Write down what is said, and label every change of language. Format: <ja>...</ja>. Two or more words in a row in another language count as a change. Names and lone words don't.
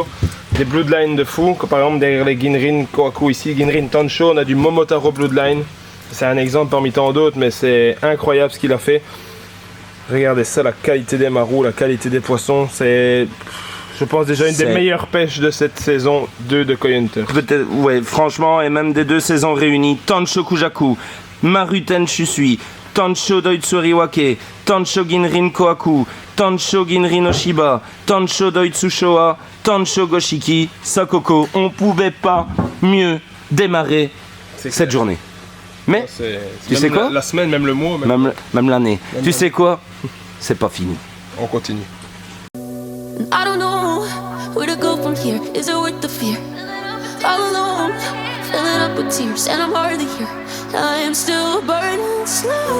<fr>Des Bloodline de fou, comme par exemple derrière les Ginrin Kohaku ici, Ginrin Tancho, on a du Momotaro Bloodline. C'est un exemple parmi tant d'autres, mais c'est incroyable ce qu'il a fait. Regardez ça, la qualité des marous, la qualité des poissons, c'est, je pense, déjà une des meilleures pêches de cette saison 2 de Koi Hunter. Peut-être, ouais, franchement, et même des deux saisons réunies, Tancho Kujaku, Maruten Shusui, Tancho Doitsuriwake, Tancho Ginrin Kohaku, Tancho Ginrin Oshiba, Tancho Doitsushoa, Tancho Goshiki, Sakoko, on pouvait pas mieux démarrer cette journée. Mais, tu sais quoi? La semaine, même le mois. Même l'année. Tu sais quoi? C'est pas fini. On continue.</fr> <en>I don't know where to go from here. Is it worth the fear? All alone, filling up with tears, and I'm hardly here. I am still burning slow.</en>